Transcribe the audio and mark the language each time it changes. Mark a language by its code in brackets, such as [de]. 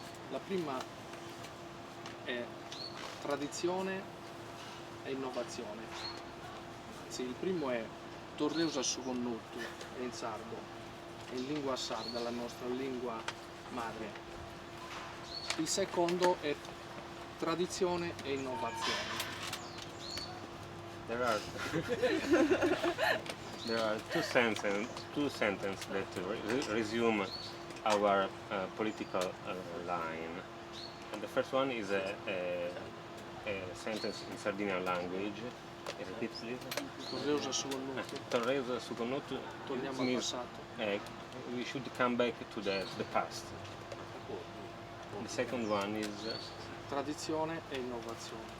[it] La prima è tradizione e innovazione. Anzi, il primo è [sc] Torreusa Sugonnuttu, [it] è in sardo, è in lingua sarda, la nostra lingua madre. Il secondo è tradizione e innovazione. [en] There are two sentences that resume our political line. And the first one is a sentence in Sardinian language. Repeat, please. [sc] Torreusa Sugonnuttu. Torreusa Sugonnuttu [en] means we should come back to the past. The second one is [it] tradizione e innovazione.